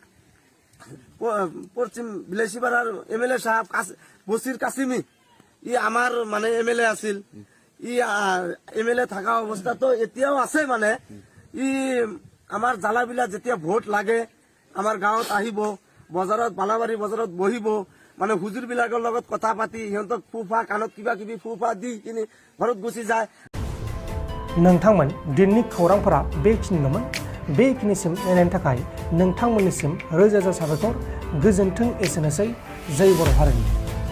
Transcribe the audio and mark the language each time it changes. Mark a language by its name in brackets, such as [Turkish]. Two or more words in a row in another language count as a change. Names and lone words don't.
[Assamese] পশ্চিম বিলাসীপাড়াৰ এমএলএ সাহেব বছিৰ কাছিমি ই আমাৰ মানে এমএলএ আছিল ই এমএলএ থকা অৱস্থাতো এতিয়াও আছে মানে ই আমাৰ জালাবিলা যেতিয়া ভোট লাগে আমাৰ গাঁৱত আহিব বজাৰত বালাবাৰী বজাৰত বহিব মানে হুজুৰ বিলাকৰ লগত কথা পাতি সিহঁতক ফুফা কাণত কিবা কিবি ফুফা দি কিনি ঘৰত গুচি যায় [Bodo] नोंथांमोन दिननि खौरांफोरा बेखिनिल'मोन बेखिनिसिम नायनायनि थाखाय नोंथांमोननिसिम रोजा रोजा साबायखर गोजोन्थों एसेनोसै जय बर' हारिनि